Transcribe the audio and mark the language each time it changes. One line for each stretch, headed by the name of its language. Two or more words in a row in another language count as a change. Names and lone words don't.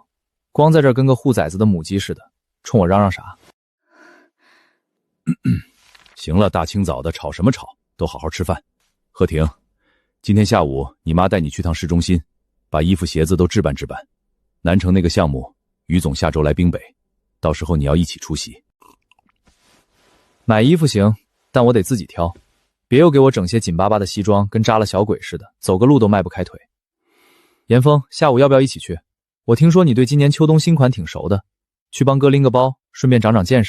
Chinese: 光在這兒跟個護崽子的母雞似的，衝我嚷嚷啥？行了，大清早的吵什麼吵，都好好吃飯。贺婷，今天下午你媽帶你去趟市中心，把衣服鞋子都置辦置办。南城那個項目，於總下周來冰北，到時候你要一起出席。買衣服行，但我得自己挑，別又給我整些緊巴巴的西裝，跟扎了小鬼似的，走個路都邁不開腿。嚴峰，下午要不要一起去？我聽說你對今年秋冬新款挺熟的，去幫哥拎個包，順便長長見識。